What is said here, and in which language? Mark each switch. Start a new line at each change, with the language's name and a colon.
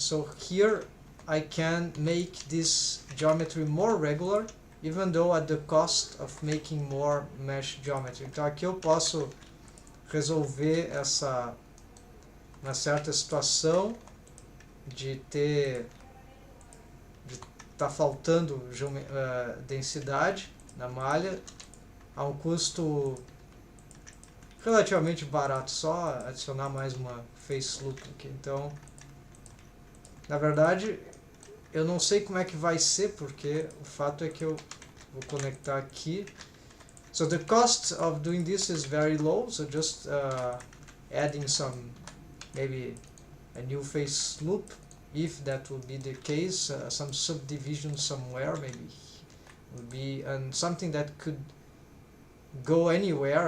English: So here I can make this geometry more regular, even though at the cost of making more mesh geometry.
Portuguese: Então aqui eu posso resolver uma certa situação de tá faltando densidade na malha a um custo relativamente barato, só adicionar mais uma face loop aqui. Então, na verdade, eu não sei como é que vai ser, porque o fato é que eu vou conectar aqui.
English: So the cost of doing this is very low, so just adding some, maybe a new face loop, if that would be the case, some subdivision somewhere maybe would be, and something that could go anywhere.